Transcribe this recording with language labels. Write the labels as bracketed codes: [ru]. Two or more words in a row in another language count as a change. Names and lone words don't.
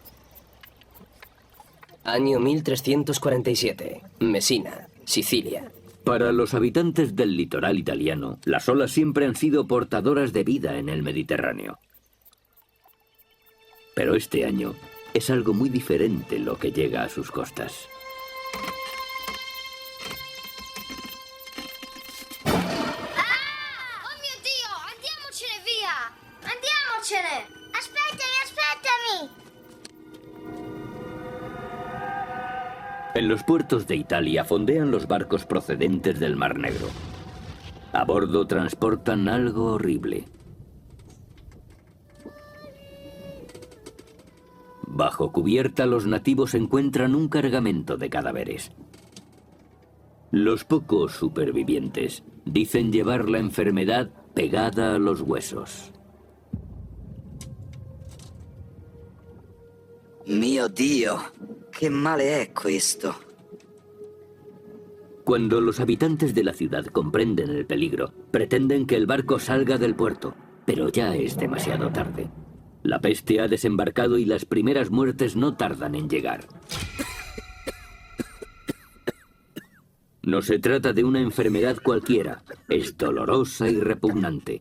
[es] Año 1347. Mesina, Sicilia. Para los habitantes del litoral italiano, las olas siempre han sido portadoras de vida en el Mediterráneo. Pero este año es algo muy diferente lo que llega a sus costas. [it] Oh mio Dio, andiamocene via! Andiamocene! Aspettami! [es] En los puertos de Italia fondean los barcos procedentes del Mar Negro. A bordo transportan algo horrible. Bajo cubierta, los nativos encuentran un cargamento de cadáveres. Los pocos supervivientes dicen llevar la enfermedad pegada a los huesos. [it] Mio Dio, che male è questo? [es] Cuando los habitantes de la ciudad comprenden el peligro, pretenden que el barco salga del puerto, pero ya es demasiado tarde. La peste ha desembarcado y las primeras muertes no tardan en llegar. No se trata de una enfermedad cualquiera, es dolorosa y repugnante.